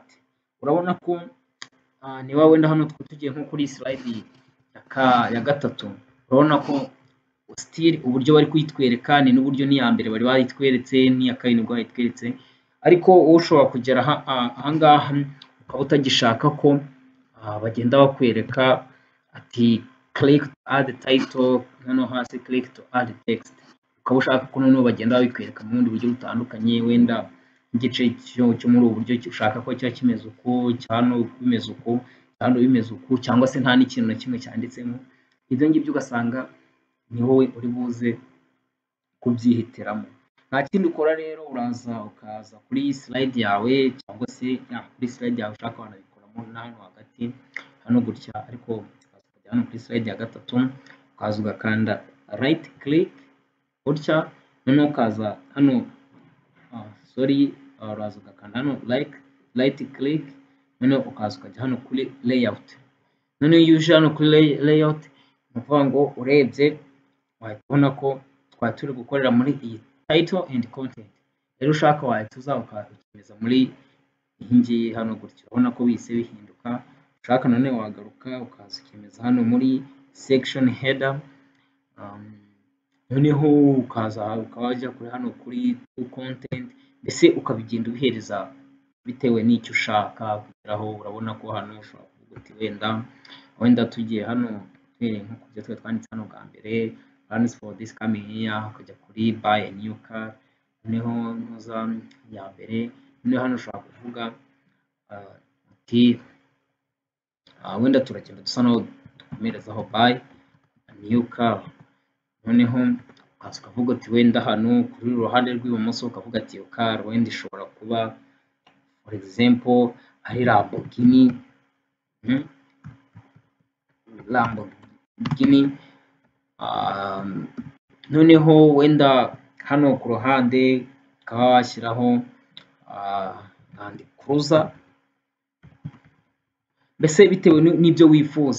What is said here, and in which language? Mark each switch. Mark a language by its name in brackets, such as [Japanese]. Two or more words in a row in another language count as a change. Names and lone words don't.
[Kinyarwanda] Urabona ko niba wenda hano tugiye nko kuri slide ya gatatu, urabona ko still uburyo bari kuyitwereka ni n'uburyo n'iya mbere bari bayitweretse, n'iya kabiri nibwo bayitweretse. Ariko ushobora kugera ahangaha ukaba utagishaka ko bagenda bakwereka ati [English] click to add title, [Kinyarwanda] hano hasi [English] click to add text. [Kinyarwanda] Ukaba ushaka ko noneho bagenda babikwereka mu bundi buryo butandukanye, wenda igice cyo muri ubu buryo ushaka ko cyaba kimeze uko, cyano bimeze uko, cyano bimeze uko, cyangwa se nta n'ikintu na kimwe cyanditsemo. Ibyo ngibyo ugasanga ni wowe uri buze kubyihitiramo. Nta kindi ukora rero, uraza ukaza kuri slide yawe, cyangwa se kuri slide yawe ushaka wanabikoramo na hano hagati hano gutya, ariko hano kuri slide ya gatatu ukaza ugakanda [English] right click [Kinyarwanda] gutya, noneho ukaza hano uraza ugakanda hano [English] right click, [Kinyarwanda] noneho ukaza ukajya hano kuri layout. Noneho iyo uje hano kuri layout, ni ukuvuga ngo urebye wahita ubona ko twari turi gukorera muri iyi [English] title and content. [Kinyarwanda] rero ushaka wahita uza ukakimeza muri iyi ngiyi hano gutya, urabona ko bihise bihinduka. Ushaka none wagaruka ukaza ukemeza hano muri [English] section header, [Kinyarwanda] noneho ukaza ukaba wajya kuri hano kuri [English] to content, [Kinyarwanda] mbese ukabigenda ubihereza bitewe n'icyo ushaka kugeraho. Urabona ko hano ushobora kuvuga uti wenda tugiye hano duhereye nko kubyo twari twanditse hano bwa mbere, [English] plans for this coming year, [Kinyarwanda] ukajya kuri [English] buy a new car, [Kinyarwanda] noneho ntuza ya mbere, noneho hano ushobora kuvuga uti wenda turagenda dusa naho dukomerezaho [English] buy a new car, [Kinyarwanda] noneho ukaza ukavuga uti wenda hano kuri uruhande rw'ibumoso ukavuga ati iyo car wenda ishobora kuba [English] for example [Kinyarwanda] ari Lamborghini, noneho wenda hano ku ruhande ukaba washyiraho Land Cruiser, mbese bitewe n'ibyo wifuza.